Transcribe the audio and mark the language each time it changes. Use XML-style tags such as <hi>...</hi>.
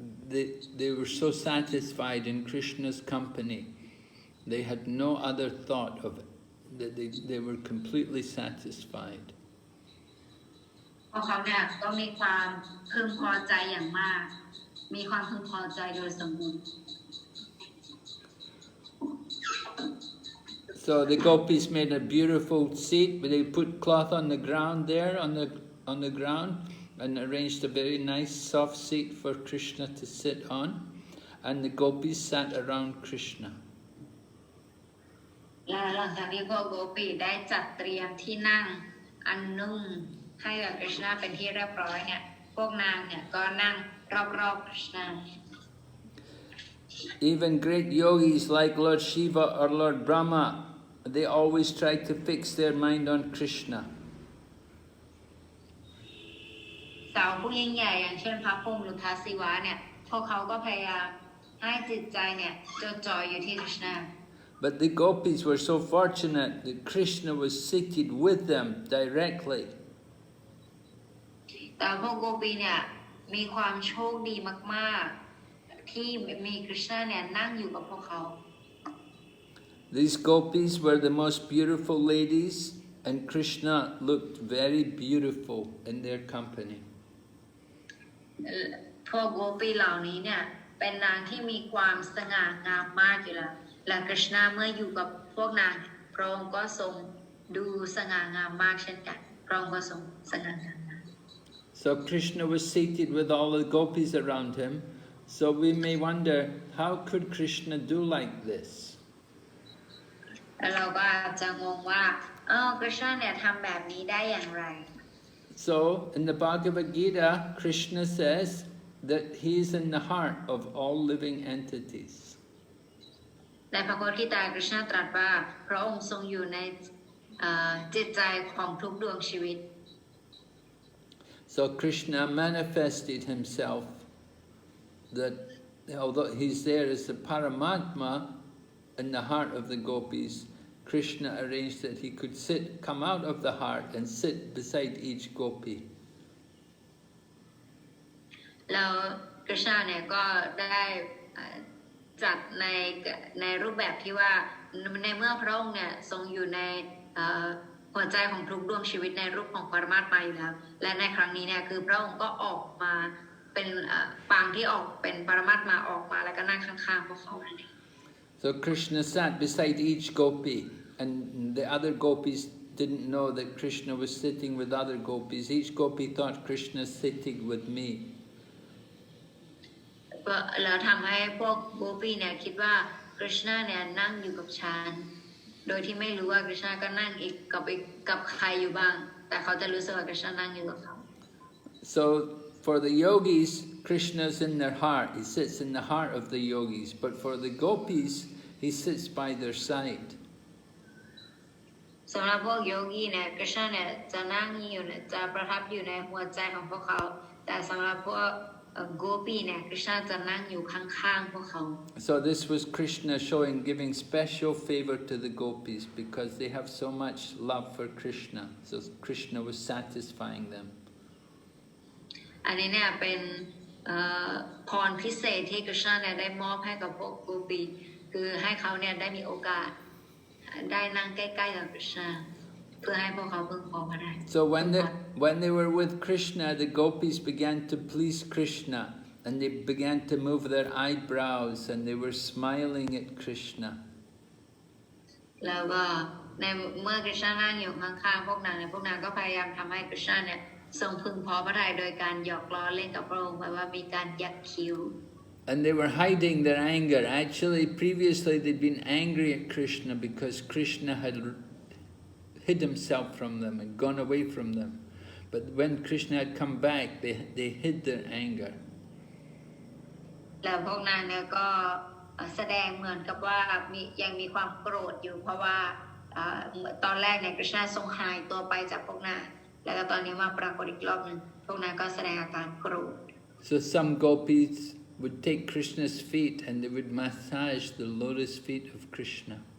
<en>they were so satisfied in Krishna's company. They had no other thought of it. They were completely satisfied.</en> <th>พวกเขาเนี่ยก็มีความพึงพอใจอย่างมากมีความพึงพอใจโดยสมบูรณ์</th> <en>So the gopis made a beautiful seat, but they put cloth on the ground there, on the ground, and arranged a very nice soft seat for Krishna to sit on, and the gopis sat around Krishna.</en> <th>และหลังจากที่พวกโกปีได้จัดเตรียมที่นั่งอันนุ่มให้กับกฤษณะเป็นที่เรียบร้อยเนี่ยพวกนางเนี่ยก็นั่งรอบๆกฤษณะ</th> <en>Even great yogis like Lord Shiva or Lord Brahma, they always try to fix their mind on Krishna.</en> <th>สาวผู้ยิ่งใหญ่อย่างเช่นพระพรหมหรือพระศิวะเนี่ยพวกเขาก็พยายามให้จิตใจเนี่ยจดจ่ออยู่ที่กฤษณะ</th> <en>But the gopis were so fortunate that Krishna was seated with them directly.</en> <th>แต่พวกโกปีเนี่ยมีความโชคดีมากๆที่มีกฤษณะเนี่ยนั่งอยู่กับพวกเขา</th> <en>These gopis were the most beautiful ladies, and Krishna looked very beautiful in their company.</en> <th>พวกโกปีเหล่านี้เนี่ยเป็นนางที่มีความสง่างามมากอยู่แล้วและกฤษณะเมื่ออยู่กับพวกนางพระองค์ก็ทรงดูสง่างามมากเช่นกันพระองค์ก็ทรงสง่างาม</th> <en>So Krishna was seated with all the gopis around him. So we may wonder, how could Krishna do like this?</en> <th>แล้วเราก็อาจจะงงว่ากฤษณะเนี่ยทำแบบนี้ได้อย่างไร</th> <en>So in the Bhagavad Gita, Krishna says that he is in the heart of all living entities.</en> <th>ในพระโพธิตากฤษณะตรัสว่าพระองค์ทรงอยู่ในจิตใจของทุกดวงชีวิต</th> <en>So Krishna manifested himself that although he's there as the Paramatma in the heart of the gopis, Krishna arranged that he could come out of the heart and sit beside each gopi.</en> <th>แล้วกฤษณะเนี่ยก็ได้จัดในรูปแบบที่ว่าในเมื่อพระองค์เนี่ยทรงอยู่ในหัวใจของทุกดวงชีวิตในรูปของปรมาตถ์อยู่แล้วและในครั้งนี้เนี่ยคือพระองค์ก็ออกมาเป็นปางที่ออกเป็นปรมาตถ์มาออกมาแล้วก็นั่งข้างๆพวกเขานั่นเอง</th> <en>So Krishna sat beside each gopi, and the other gopis didn't know that Krishna was sitting with other gopis. Each gopi thought Krishna is sitting with me.</en> <th>แล้วทำให้พวกโกปีเนี่ยคิดว่ากฤษณะเนี่ยนั่งอยู่กับฉันโดยที่ไม่รู้ว่ากฤษณะก็นั่งอีกกับใครอยู่บ้างแต่เขาจะรู้สึกว่ากฤษณะนั่งอยู่กับเขา</th> <en>So for the yogis, Krishna's in their heart. He sits in the heart of the yogis. But for the gopis, he sits by their side.</en> <th>สำหรับพวกโยกีเนี่ยกฤษณะเนี่ยจะนั่งอยู่จะประทับอยู่ในหัวใจของพวกเขาแต่สำหรับพวกโกปีเนี่ยกฤษณะจะนั่งอยู่ข้างๆพวกเขา</th> <en>So this was Krishna giving special favor to the gopis because they have so much love for Krishna. So Krishna was satisfying them.</en> <th>อันนี้เนี่ยเป็นพรพิเศษที่กฤษณะเนี่ยได้มอบให้กับพวกโกปีคือให้เขาเนี่ยได้มีโอกาสได้นั่งใกล้ๆกับกฤษณะเพื่อให้พวกเขาพึงพอพระทัย</th> <en>So when they were with Krishna, the gopis began to please Krishna, and they began to move their eyebrows, and they were smiling at Krishna.</en> <th>แล้วก็ในเมื่อกฤษณะนั่งอยู่ข้างๆพวกนางเนี่ยพวกนางก็พยายามทำให้กฤษณะเนี่ยทรงพึงพอพระทัยโดยการหยอกล้อเล่นกับพระองค์แบบว่ามีการยักคิ้ว</th> <en>And they were hiding their anger. Actually, previously they'd been angry at Krishna because Krishna had hid himself from them and gone away from them. But when Krishna had come back, they hid their anger.</en> <th>แล้วพวกนางเนี่ยก็แสดงเหมือนกับว่ายังมีความโกรธอยู่เพราะว่าตอนแรกเนี่ยกฤษณะทรงหายตัวไปจากพวกนางแล้วก็ตอนนี้มาปรากฏอีกรอบนึงพวกนางก็แสดงอาการโกรธ</th> <en>So some gopis would take Krishna's feet and they would massage the lotus feet of Krishna.</en>